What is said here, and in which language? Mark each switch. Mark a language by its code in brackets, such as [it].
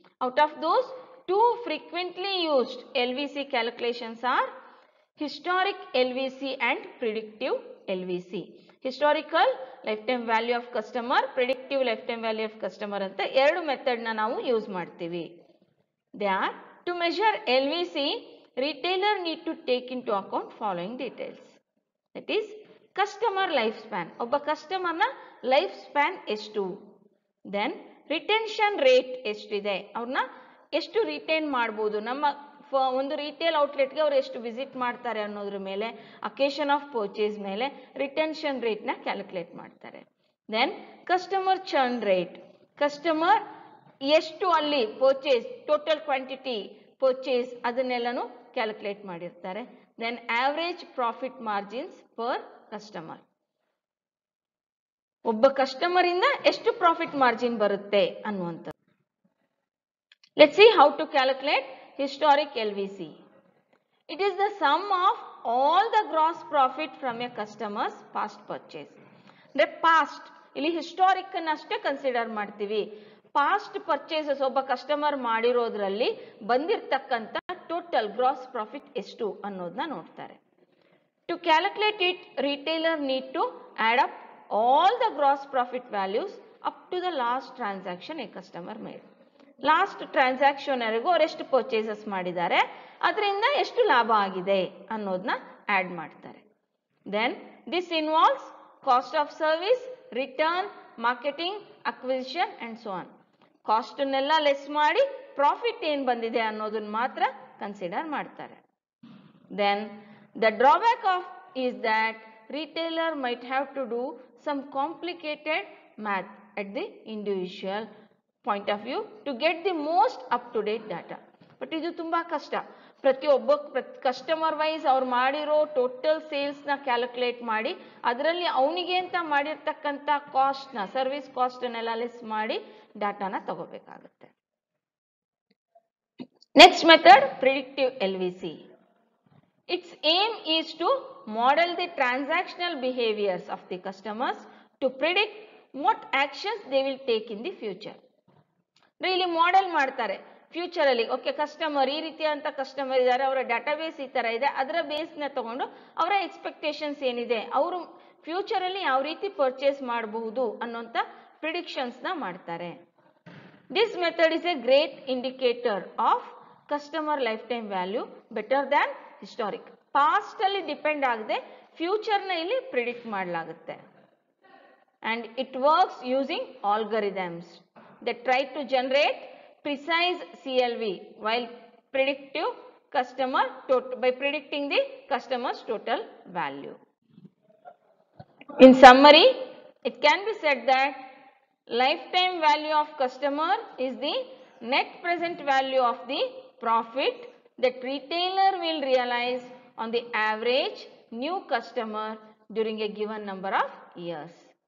[en] Out of those, two frequently used LVC calculations are historic LVC and predictive LVC. Historical lifetime value of customer, predictive lifetime value of customer [kn] anta ಎರಡು method ನ ನಾವು use ಮಾಡ್ತೀವಿ. [en] They are to measure LVC, retailer need to take into account following details. That is, customer lifespan. [kn] ಒಬ್ಬ customer ನ life span ಎಷ್ಟು, then retention rate ಎಷ್ಟಿದೆ, ಅವ್ರನ್ನ ಎಷ್ಟು ರಿಟೈನ್ ಮಾಡ್ಬೋದು, ನಮ್ಮ ಒಂದು ರಿಟೇಲ್ ಔಟ್ಲೆಟ್ಗೆ ಅವ್ರು ಎಷ್ಟು ವಿಸಿಟ್ ಮಾಡ್ತಾರೆ ಅನ್ನೋದ್ರ ಮೇಲೆ, [en] occasion of purchase [kn] ಮೇಲೆ ರಿಟೆನ್ಷನ್ ರೇಟ್ನ ಕ್ಯಾಲ್ಕುಲೇಟ್ ಮಾಡ್ತಾರೆ. Then customer churn rate, customer ಎಷ್ಟು ಅಲ್ಲಿ purchase, total quantity purchase ಅದನ್ನೆಲ್ಲನೂ calculate ಮಾಡಿರ್ತಾರೆ. [en] then average profit margins per customer, [kn] ಒಬ್ಬ ಕಸ್ಟಮರ್ ಇಂದ ಎಷ್ಟು ಪ್ರಾಫಿಟ್ ಮಾರ್ಜಿನ್ ಬರುತ್ತೆ ಅನ್ನುವಂಥದ್ದು. [en] Let's see how to calculate historic LVC. It is the sum of all the gross profit from a customer's past purchase. The past [kn] ಇಲ್ಲಿ historic ಅನ್ನಷ್ಟೇ consider ಮಾಡ್ತೀವಿ. Past purchases ಒಬ್ಬ customer ಮಾಡಿರೋದ್ರಲ್ಲಿ ಬಂದಿರತಕ್ಕಂತ total gross profit ಎಷ್ಟು ಅನ್ನೋದನ್ನ ನೋಡ್ತಾರೆ. [en] To calculate it, retailer need to add up all the gross profit values up to the last transaction a customer made. [kn] Last transaction ವರೆಗೂ ಅವ್ರು ಎಷ್ಟು purchases ಮಾಡಿದ್ದಾರೆ, ಅದರಿಂದ ಎಷ್ಟು ಲಾಭ ಆಗಿದೆ ಅನ್ನೋದನ್ನ ಆ್ಯಡ್ ಮಾಡ್ತಾರೆ. [en] Then this involves cost of service, return, marketing, acquisition and so on. [kn] ಕಾಸ್ಟನ್ನೆಲ್ಲ less ಮಾಡಿ ಪ್ರಾಫಿಟ್ ಏನು ಬಂದಿದೆ ಅನ್ನೋದನ್ನ ಮಾತ್ರ ಕನ್ಸಿಡರ್ ಮಾಡ್ತಾರೆ. [en] Then the drawback of is that retailer might have to do some complicated math at the individual point of view to get the most up to date data. [kn] But ಇದು ತುಂಬಾ ಕಷ್ಟ. ಪ್ರತಿಯೊಬ್ಬ customer wise ಅವ್ರು ಮಾಡಿರೋ total ಸೇಲ್ಸ್ನ calculate ಮಾಡಿ ಅದರಲ್ಲಿ ಅವನಿಗೆ ಅಂತ ಮಾಡಿರ್ತಕ್ಕಂಥ ಕಾಸ್ಟ್ನ, ಸರ್ವಿಸ್ ಕಾಸ್ಟನ್ನೆಲ್ಲ ಲೆಸ್ ಮಾಡಿ ಡಾಟಾನ ತಗೋಬೇಕಾಗುತ್ತೆ. [en] Next method predictive LVC. Its aim is to model the transactional behaviors of the customers to predict what actions they will take in the future. [kn] ಇಲ್ಲಿ model ಮಾಡ್ತಾರೆ ಫ್ಯೂಚರ್ ಅಲ್ಲಿ. Okay, customer ಈ ರೀತಿಯಂತ customer ಇದ್ದಾರೆ, ಅವರ database ಈ ತರ ಇದೆ, ಅದರ ಬೇಸ್ನ ತಗೊಂಡು ಅವರ ಎಕ್ಸ್ಪೆಕ್ಟೇಷನ್ಸ್ ಏನಿದೆ, ಅವರು ಫ್ಯೂಚರ್ ಅಲ್ಲಿ ಯಾವ ರೀತಿ ಪರ್ಚೇಸ್ ಮಾಡಬಹುದು ಅನ್ನೋಂಥ ಪ್ರಿಡಿಕ್ಷನ್ಸ್ ನ ಮಾಡ್ತಾರೆ. [en] This method is a great indicator of customer lifetime value better than historic. [kn] Past ಅಲ್ಲಿ ಡಿಪೆಂಡ್ ಆಗದೆ ಫ್ಯೂಚರ್ ನ ಇಲ್ಲಿ ಪ್ರಿಡಿಕ್ಟ್ ಮಾಡಲಾಗುತ್ತೆ. [en] And it works using algorithms that try to generate precise CLV while predictive customer by predicting the customer's total value. In summary, it can be said that lifetime value of customer is the net present value of the profit that retailer will realize on the average new customer during a given number of years.